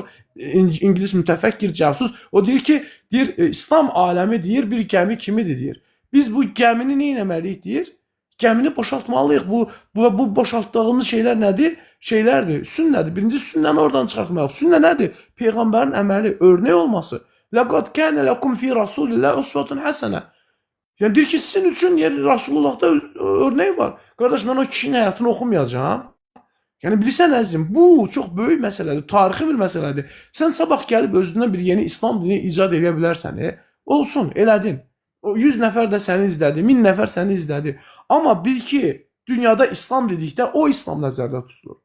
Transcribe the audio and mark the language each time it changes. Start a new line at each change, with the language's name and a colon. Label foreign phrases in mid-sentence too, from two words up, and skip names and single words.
Azerbaijani: İngilis mütəfəkkir casus. O deyir ki, İslam aləmi deyir bir gəmi kimidir deyir. Biz bu gəmini nə etməliyik deyir? Gəmini boşaltmalıyıq. Bu boşaltdığımız şeylər nədir? Şeylərdir. Sünnədir. Birinci sünnəni oradan çıxartmalıyıq. Sünnə nədir? Peyğəmbərin əməli, örnək olması.
Arabic: لقد كان لكم في رسول الله أسوة حسنة.
Azerbaijani: Yəni deyir ki, sizin üçün Rasulullahda örnək var. Qardaş, mən o kişinin həyatını oxumayacağam. Yəni bilirsən əzizim, bu çox böyük məsələdir, tarixi bir məsələdir. Sən sabah gəlib özündən bir yeni İslam dini icad edə bilərsən. Olsun, elədin. 100 nəfər də səni izlədi, 1000 nəfər səni izlədi. Amma bil ki, dünyada İslam dedikdə o İslam nəzərdə tutulur.